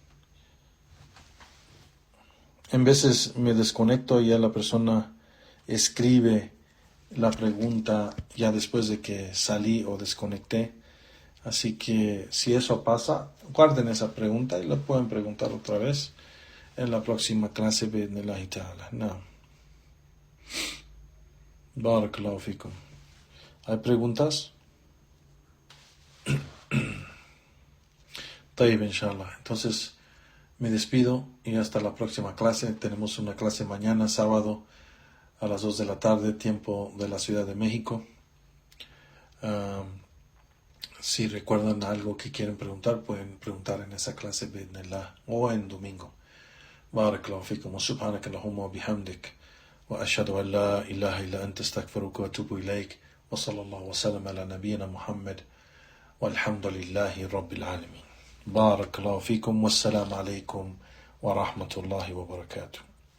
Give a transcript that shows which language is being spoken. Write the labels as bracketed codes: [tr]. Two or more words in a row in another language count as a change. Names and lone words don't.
[es] En veces me desconecto y ya la persona escribe la pregunta ya después de que salí o desconecté. Así que si eso pasa, guarden esa pregunta y la pueden preguntar otra vez en la próxima clase. [ar] بإذن الله تعالى. بارك الله فيكم. [es] ¿Hay preguntas? [ar] طيب، إن شاء الله. [es] Entonces me despido y hasta la próxima clase. Tenemos una clase mañana, sábado, a las 2 de la tarde, tiempo de la Ciudad de México. Si recuerdan algo que quieren preguntar, pueden preguntar en esa clase bi'idhnillah o en domingo. [ar] بارك الله فيكم وسبحانك اللهم وبحمدك وأشهد أن لا إله إلا أنت أستغفرك وأتوب إليك وصلى الله وسلم على نبينا محمد والحمد لله رب العالمين. بارك الله فيكم والسلام عليكم ورحمة الله وبركاته.